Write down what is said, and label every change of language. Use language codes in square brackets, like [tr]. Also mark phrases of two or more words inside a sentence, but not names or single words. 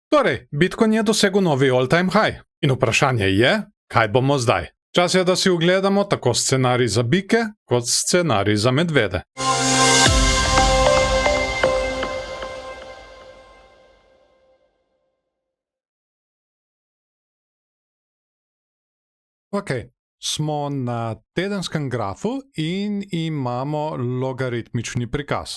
[sl] Torej, Bitcoin je dosegel novi [en] all-time high. [sl] In vprašanje je, kaj bomo zdaj? Čas je, da si ogledamo tako scenarij za bike, kot scenarij za medvede. Ok, smo na tedenskem grafu in imamo logaritmični prikaz.